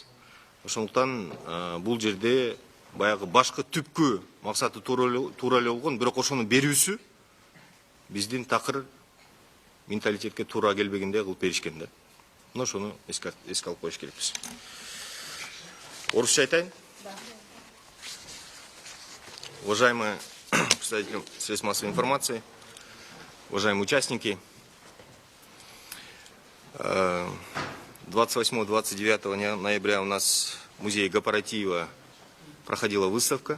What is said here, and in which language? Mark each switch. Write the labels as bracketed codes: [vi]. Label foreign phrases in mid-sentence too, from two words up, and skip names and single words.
[ky] Ошондуктан бул жерде баягы башкы түпкү максаты туура эле болгон, бирок ошону берүүсү биздин такыр менталитетке туура келбегендей кылып беришкен да. Мына ошону эске алып коюш керекпиз. Орусча айтайын? [ru] Уважаемые представители средств массовой информации, уважаемые участники, 28-29 ноября у нас в музее Гапаратиева проходила выставка.